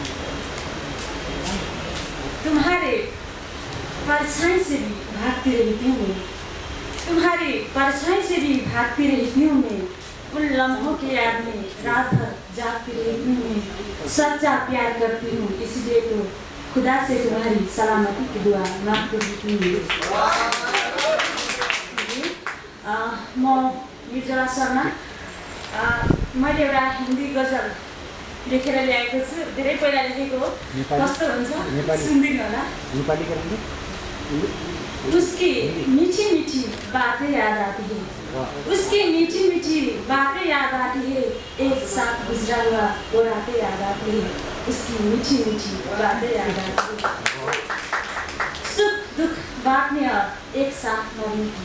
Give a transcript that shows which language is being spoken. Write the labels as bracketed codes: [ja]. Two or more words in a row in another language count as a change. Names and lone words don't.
[hi] तुम्हारे परछाई से भी भागती रहती हूँ। तुम्हारे परछाई से भी भागती रहती हूँ मैं। उन लम्हों के याद में रात भर जागती रहती हूँ मैं। सच्चा प्यार करती हूँ इसलिए तो खुदा से तुम्हारी सलामती की दुआ मांगती रहती हूँ। [ne] म निर्जला शर्मा। मैले एउटा हिन्दी गजल लेखेर ल्याएको छु। धेरै पहिला लेखेको हो। कस्तो हुन्छ सुनिदिनु होला। [hi] उसकी मीठी मीठी बातें याद आती है। उसकी मीठी मीठी बातें याद आती है। एक साथ गुजरा हुआ वो रातें याद आती है। उसकी मीठी मीठी बातें याद आती है। सुख दुख बांटने और एक साथ मरने की।